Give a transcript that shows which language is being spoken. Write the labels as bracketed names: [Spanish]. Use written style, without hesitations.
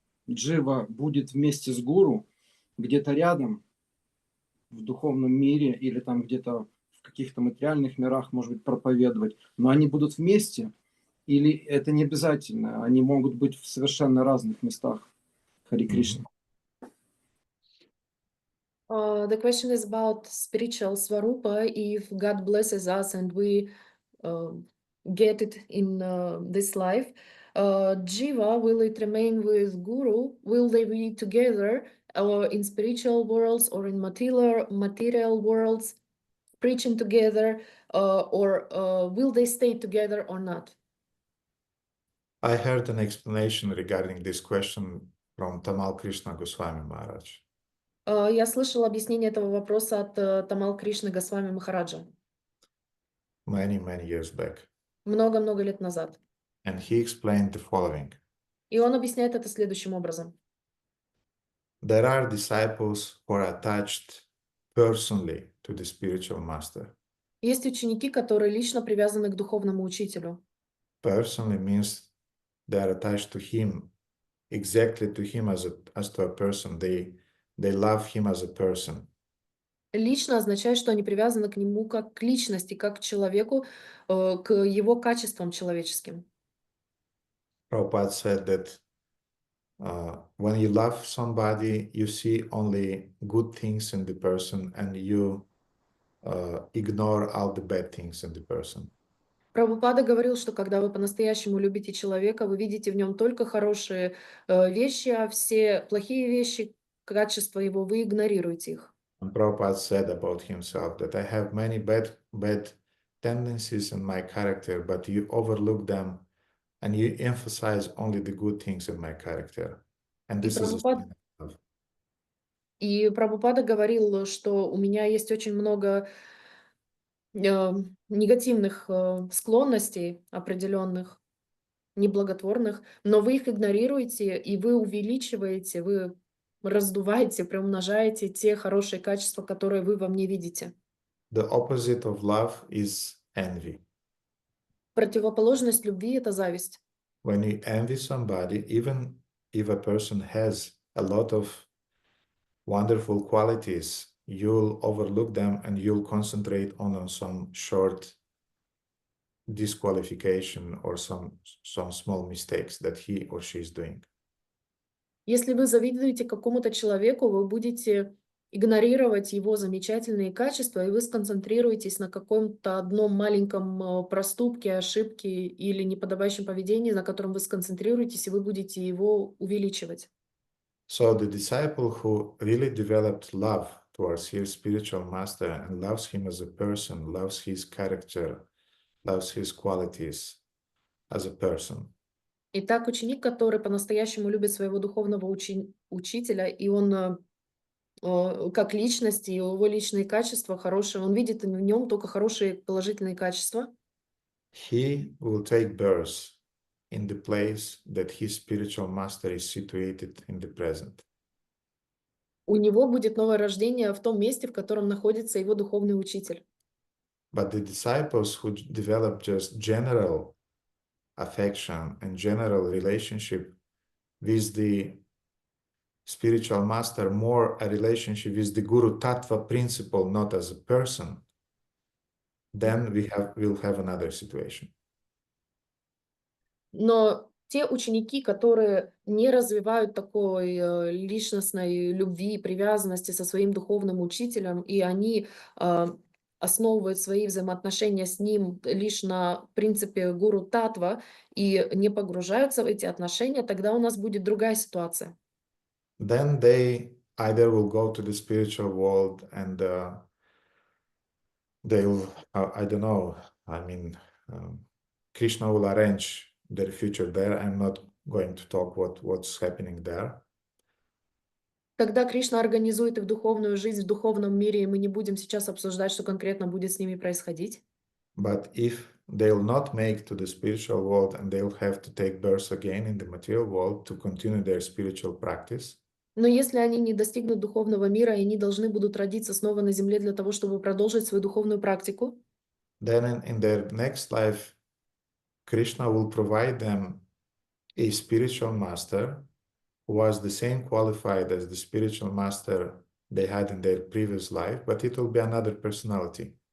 [Russian] Джива будет вместе с гуру где-то рядом в духовном мире или там где-то в каких-то материальных мирах, может быть, проповедовать, но они будут вместе, или это не обязательно, они могут быть в совершенно разных местах. Хари Кришна. [English] The question is about spiritual Svarupa. If God blesses us and we get it in this life, Jiva, will it remain with Guru? Will they be together in spiritual worlds or in material worlds, preaching together, or will they stay together or not? I heard an explanation regarding this question from Tamal Krishna Goswami Maharaj. [Russian] Я слышал объяснение этого вопроса от Тамал Кришны Госвами Махараджа [English] Many years back. [Russian] много-много лет назад. [English] And he explained the following. [Russian] И он объясняет это следующим образом. [English] There are disciples who are attached personally to the spiritual master. [Russian] Есть ученики, которые лично привязаны к духовному учителю. [English] Personally means they are attached to him, exactly to him as to a person. They love him as a person. [Russian] Лично означает, что они привязаны к нему как к личности, как к человеку, к его качествам человеческим. [English] Prabhupada said that when you love somebody, you see only good things in the person and you ignore all the bad things in the person. [Russian] Прабхупада говорил, что когда вы по-настоящему любите человека, вы видите в нем только хорошие вещи, а все плохие вещи, качества его, вы игнорируете их. [English] And Prabhupada said about himself that I have many bad tendencies in my character, but you overlook them and you emphasize only the good things in my character. And this is a sign of love. [Russian] И Прабхупада говорил, что у меня есть очень много негативных склонностей определенных, неблаготворных, но вы их игнорируете, и вы увеличиваете, вы раздуваете, приумножаете те хорошие качества, которые вы во мне видите. [English] The opposite of love is envy. [Russian] Противоположность любви — это зависть. [English] When you envy somebody, even if a person has a lot of wonderful qualities, you'll overlook them and you'll concentrate on some short disqualification or some small mistakes that he or she is doing. [Russian] Если вы завидуете какому-то человеку, вы будете игнорировать его замечательные качества, и вы сконцентрируетесь на каком-то одном маленьком проступке, ошибке или неподобающем поведении, на котором вы сконцентрируетесь, и вы будете его увеличивать. [English] So the disciple who really developed love towards his spiritual master and loves him as a person, loves his character, loves his qualities as a person. [Russian] Итак, ученик, который по-настоящему любит своего духовного учителя, и он как личность, и его личные качества хорошие, он видит в нем только хорошие положительные качества. [English] He will take birth in the place that his spiritual master is situated in the present. [Russian] У него будет новое рождение в том месте, в котором находится его духовный учитель. [English] But the disciples who develop just general affection and general relationship with the spiritual master, more a relationship with the Guru Tattva principle, not as a person, then we'll have another situation. [Russian] Но те ученики, которые не развивают такой личностной любви, привязанности со своим духовным учителем, и они основывают свои взаимоотношения с ним лишь на принципе гуру татва и не погружаются в эти отношения, тогда у нас будет другая ситуация. [English] Then they either will go to the spiritual world and they'll, I don't know, I mean, Krishna will arrange their future there. I'm not going to talk what's happening there. [Russian] Когда Кришна организует их духовную жизнь в духовном мире, и мы не будем сейчас обсуждать, что конкретно будет с ними происходить. [English] But if they'll not make to the spiritual world and they'll have to take birth again in the material world to continue their spiritual practice. [Russian] Но если они не достигнут духовного мира, и они должны будут родиться снова на земле для того, чтобы продолжить свою духовную практику, [English] then in their next life, Krishna will provide them a spiritual master was the same qualified as the spiritual master they had in their previous life, but it will be another personality.